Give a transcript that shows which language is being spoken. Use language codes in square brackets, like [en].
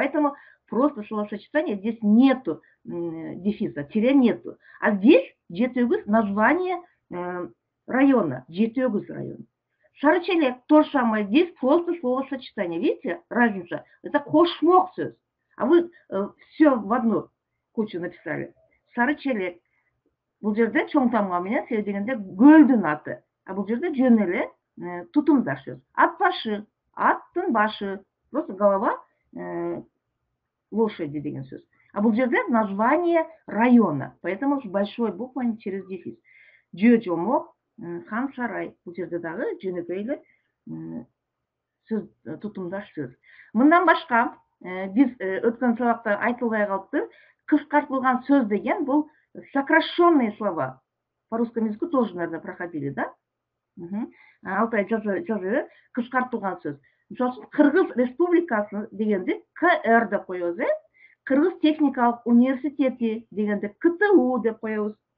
[ru] Поэтому просто словосочетание, здесь нету дефиса, тире нету. А здесь жети өгүз название района, жети өгүз район. Сары челек, то же самое, здесь просто словосочетание. Видите, разница? Это кошмок сөз. А вы все в одну кучу написали. [ky] Сары челек. Бул жерде чоң тамга менен себеп дегенде көлдүн аты. А бул жерде жөн эле тутумдар сөз. Ат башы, аттын башы, [ru] просто голова лошади [ky] деген сөз. А бул жерде [ru] название района. Поэтому с большой буквой через дефис. [ky] Жö жомок, хан сарай. Бул жерде дагы жөнөкөй эле сөз, тутумдар сөз. Мындан башка биз өткөн сабакта айтылбай калыптыр. Кыскартылган сөз деген бул [ru] сокращенные слова. По русскому языку тоже, наверное, проходили, да? [ky] Алтай жазы, кыскартылган сөз. Мисалы, Кыргыз Республикасы дегенде КР деп коебуз, Кыргыз техникалык университети дегенде КТУ деп коебуз.